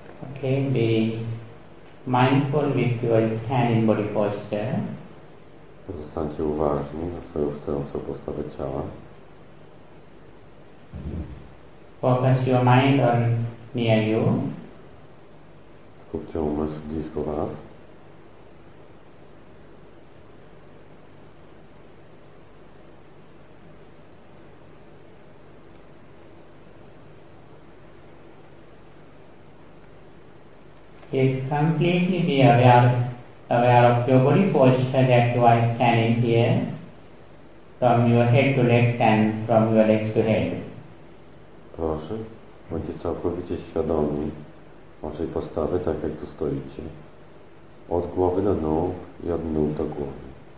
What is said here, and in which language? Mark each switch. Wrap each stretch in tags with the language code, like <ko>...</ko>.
<en>Okay, be mindful with your standing body posture.</en> <pl>Zostańcie uważni na swoją stojącą postawę ciała.</pl> <en>Focus your mind on near you.</en> <pl>Skupcie umysł blisko was.</pl> <en>Is completely be aware of your body posture that you are standing here from your head to legs and from your legs to head.</en> <pl>Proszę, bądźcie całkowicie świadomi waszej postawy tak jak tu stoicie. Od głowy do nóg i od nóg do głowy.</pl>